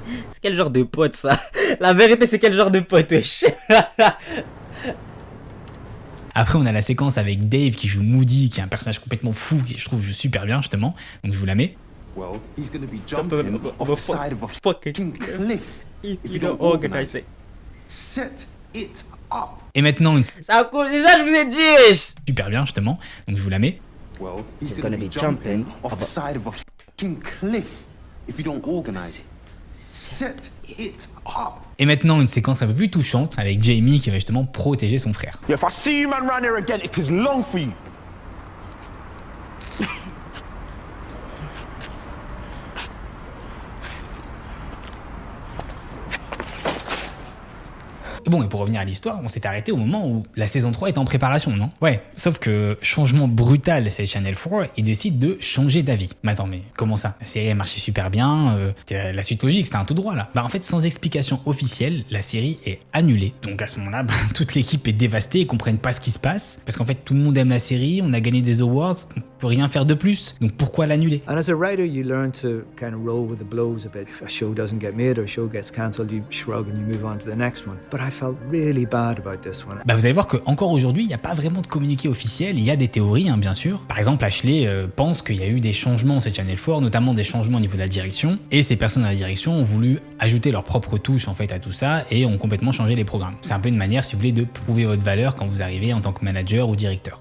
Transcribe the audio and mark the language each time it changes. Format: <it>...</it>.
<fr>C'est quel genre de pote ça? La vérité c'est quel genre de pote, wesh. Après on a la séquence avec Dave qui joue Moody, qui est un personnage complètement fou, qui je trouve super bien justement. Donc je vous la mets.</fr> <en>Well, he's gonna be jumping off the side of a fucking cliff if you don't organize it. Set it up.</en> <fr>Et maintenant une... C'est à cause de ça je vous ai dit, wesh. Super bien justement. Donc je vous la mets.</fr> <en>Well, he's gonna be jumping off the side of a fucking cliff if you don't organize it. Set it up.</en> <fr>Et maintenant une séquence un peu plus touchante avec Jamie qui va justement protéger son frère.</fr> <en>Yeah, if I see you man round here again, it is long for you.</en> <fr>bon, et pour revenir à l'histoire, on s'est arrêté au moment où la saison 3 est en préparation, non? Ouais, sauf que, changement brutal, c'est Channel 4, ils décident de changer d'avis. Mais attends, mais comment ça? La série a marché super bien, la suite logique, c'était un tout droit là. Bah en fait, sans explication officielle, la série est annulée. Donc à ce moment-là, toute l'équipe est dévastée, ils comprennent pas ce qui se passe, parce qu'en fait, tout le monde aime la série, on a gagné des awards, on peut rien faire de plus. Donc pourquoi l'annuler?</fr> <en>And as a writer, you learn to kind of roll with the blows a bit. If a show doesn't get made or a show gets cancelled, you shrug and you move on to the next one. But I felt really bad about this one.</en> <fr>Bah vous allez voir qu'encore aujourd'hui, il n'y a pas vraiment de communiqué officiel, il y a des théories, hein, bien sûr. Par exemple, Ashley pense qu'il y a eu des changements sur Channel 4, notamment des changements au niveau de la direction, et ces personnes à la direction ont voulu ajouter leur propre touche en fait à tout ça et ont complètement changé les programmes. C'est un peu une manière, si vous voulez, de prouver votre valeur quand vous arrivez en tant que manager ou directeur.</fr>